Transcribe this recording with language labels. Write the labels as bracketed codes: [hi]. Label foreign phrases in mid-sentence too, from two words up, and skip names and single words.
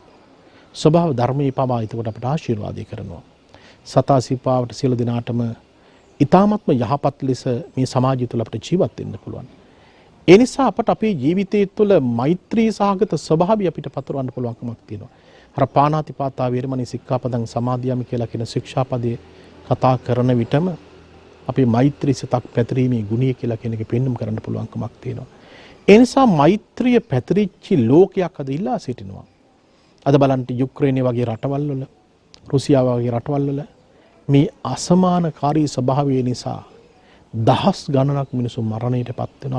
[si] ස්වභාව ධර්මයේ පවා එතකොට අපට ආශිර්වාදය කරනවා. සතා සිපාවට සියලු දෙනාටම ඊ타මත්ම යහපත් ලෙස මේ සමාජය තුළ අපට ජීවත් වෙන්න පුළුවන්. ඒ නිසා අපට අපේ ජීවිතය තුළ මෛත්‍රී සහගත ස්වභාවය අපිට පතුරවන්න පුළුවන්කමක් තියෙනවා. අර [pi] පාණාතිපාතා වේරමණී සික්ඛාපදං සමාදියාමි [si] කියලා කියන ශික්ෂාපදයේ කතා කරන විටම අපේ මෛත්‍රී සිතක් පැතිරීමේ ගුණය කියලා කියන එක පෙන්වන්න කරන්න පුළුවන්කමක් තියෙනවා. ඒ නිසා මෛත්‍රිය පැතිරිච්ච ලෝකයක් අද ඉල්ලා සිටිනවා. අද බලන්න යුක්‍රේනය වගේ රටවල් වල, රුසියාව වගේ රටවල් වල මේ අසමානකාරී ස්වභාවය නිසා දහස් ගණනක් මිනිස්සු මරණයටපත් වෙනවා.